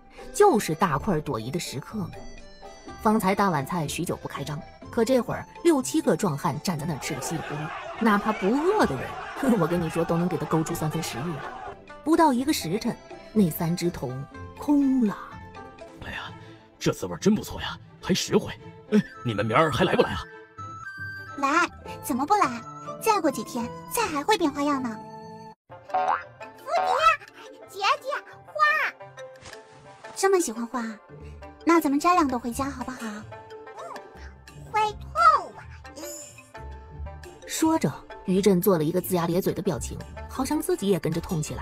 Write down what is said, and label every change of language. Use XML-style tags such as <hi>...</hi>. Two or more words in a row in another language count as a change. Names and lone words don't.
<zh>就是大塊朵頤的食客們。方才大碗菜許久不開張，可這會兒6、7個壯漢站在那兒吃得稀里呼嚕，哪怕不餓的人，我跟你說都能給他勾出3分食欲了。不到1個時辰，那3隻桶空了。哎呀，這滋味真不錯呀，還實惠。哎，你們明兒還來不來啊？來，怎麼不來？再過幾天菜還會變花樣呢。福迪，姐姐，花！這麼喜歡花，那咱們摘2朵回家好不好？会痛啊！說着，於震做了一個齜牙咧嘴的表情，好像自己也跟着痛起來。</zh>